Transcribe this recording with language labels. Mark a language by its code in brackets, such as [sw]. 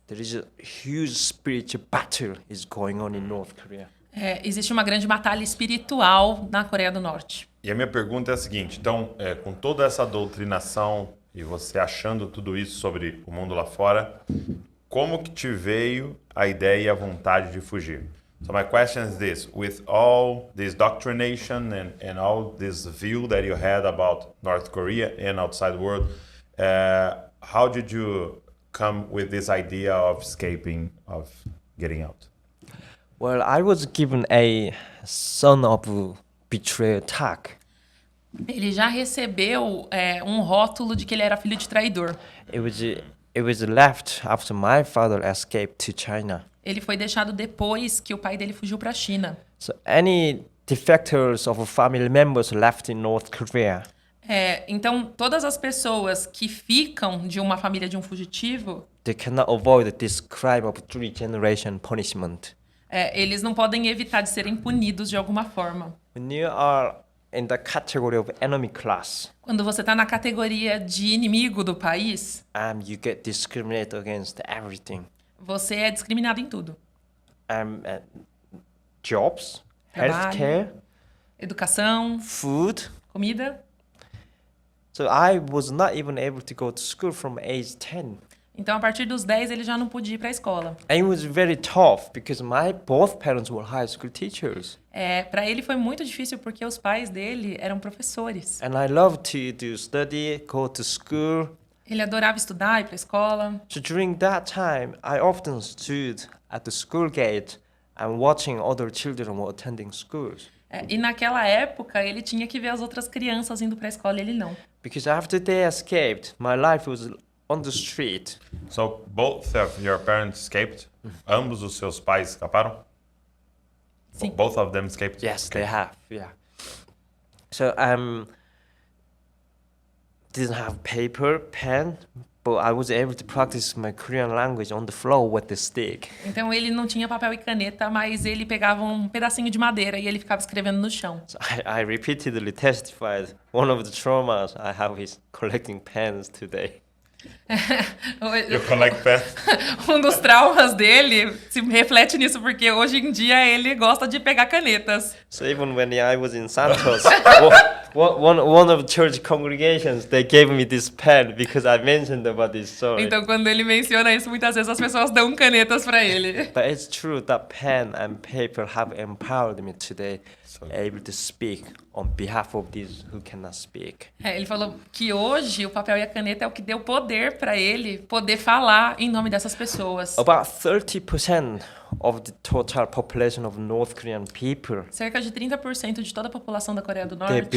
[en] There is a huge spiritual battle is going on in North Korea. [pt] Existe uma grande batalha espiritual na Coreia do Norte. E a minha pergunta é a seguinte, então, com toda essa doutrinação e você achando tudo isso sobre o mundo lá fora, como que te veio a ideia e a vontade de fugir? [en] So my question is this, with all this doctrination and all this view that you had about North Korea and outside the world, how did you come with this idea of escaping, of getting out? Well, I was given a son of betrayal tag. [pt] Ele já recebeu um rótulo de que ele era filho de traidor. [en] It was left after my father escaped to China. [pt] Ele foi deixado depois que o pai dele fugiu para a China. [en] So any defectors of family members left in North Korea. [pt] Então, todas as pessoas que ficam de uma família de um fugitivo, [en] They cannot avoid this crime of 3-generation punishment. [pt] Eles não podem evitar de serem punidos de alguma forma. [en] When you are in the category of enemy class, [pt] Quando você está na categoria de inimigo do país, [en] you get discriminated against everything. [pt] você é discriminado em tudo. [en] Jobs, [pt] Trabalho, [en] healthcare, [pt] educação, [en] food. [pt] comida. [en] So I was not even able to go to school from age 10. [pt] Então, a partir dos 10, ele já não podia ir para a escola. [en] And it was very tough because both parents were high school teachers. [pt] Para ele foi muito difícil porque os pais dele eram professores. [en] And I loved to study, go to school. [pt] Ele adorava estudar, ir para a escola. [en] So during that time, I often stood at the school gate and watching other children were attending schools. [pt] E naquela época, ele tinha que ver as outras crianças indo para a escola e ele não. [en] Because after they escaped, my life was on the street. So both of your parents escaped? [pt] Ambos os seus pais escaparam? Sim. [en] Both of them escaped? Yes, they have. Yeah. So didn't have paper, pen, but I was able to practice my Korean language on the floor with the stick. [pt] Então ele não tinha papel e caneta, mas ele pegava um pedacinho de madeira e ele ficava escrevendo no chão. [en] So I repeatedly testified one of the traumas I have is collecting pens today. You collect pens? [pt] Um dos traumas dele se reflete nisso, porque hoje em dia ele gosta de pegar canetas. [en] So even when I was in Santos, one of the church congregations, they gave me this pen because I mentioned about this story. [pt] Então quando ele menciona isso, muitas vezes as pessoas dão canetas para ele. [en] But it's true that pen and paper have empowered me today, able to speak on behalf of these who cannot speak. [pt] Ele falou que hoje o papel e a caneta é o que deu poder para ele poder falar em nome dessas pessoas. [en] About 30% of the total population of North Korean people, [pt] Cerca de 30% de toda a população da Coreia do Norte,